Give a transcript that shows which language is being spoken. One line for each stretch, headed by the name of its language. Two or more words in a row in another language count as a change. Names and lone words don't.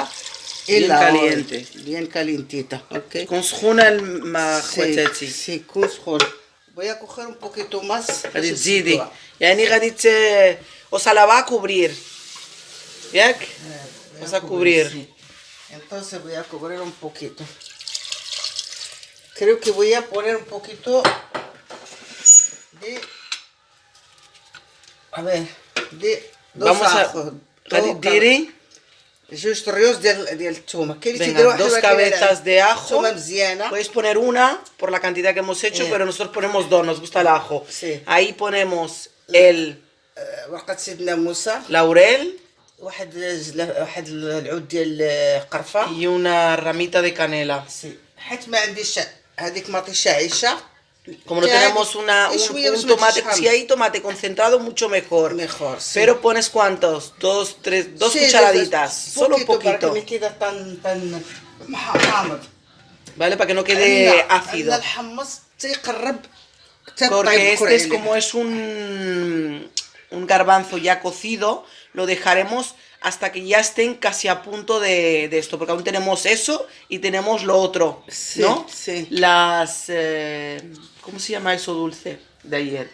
Spanish: Bien caliente. bien calientita, ok.
Arabic: Con سخونة خواتاتي.
Spanish: sí con سخونة. voy a coger un poquito más.
Arabic: غادي تزيدي يعني غادي
Spanish: o sea la va a cubrir, ¿yac? Vas a cubrir. Sí. Entonces voy a cubrir un poquito. Creo que voy a poner un poquito de a ver de dos Vamos ajos.
Arabic: غادي ديري جوج طريوس ديال الثومه. كاين اللي
Spanish: Venga,
Arabic: تيديروا واحد
Spanish: dos cabezas de ajo.
Arabic: الثومه مزيانه.
Spanish: Podéis poner una por la cantidad que hemos hecho, pero nosotros ponemos dos, nos gusta el ajo. Sí. Ahí ponemos el
Arabic: ورقه سيدنا موسى.
Spanish: laurel
Arabic: واحد العود ديال قرفه.
Spanish: y una ramita de canela.
Arabic: حيت ما عنديش هذيك ما عطيش عيشه.
Spanish: Como no tenemos un tomate, si hay tomate concentrado, mucho mejor. Mejor, sí. Pero pones cuántos, dos Sí, cucharaditas, solo un poquito. para que quede tan حامض. ¿Vale? Para que no quede ácido.
Arabic: الحمص تيقرب.
Spanish: Porque este es como es un garbanzo ya cocido, lo dejaremos hasta que ya estén casi a punto de esto, porque aún tenemos eso y tenemos lo otro, Sí, ¿no? sí. ¿Cómo se llama eso dulce de ayer?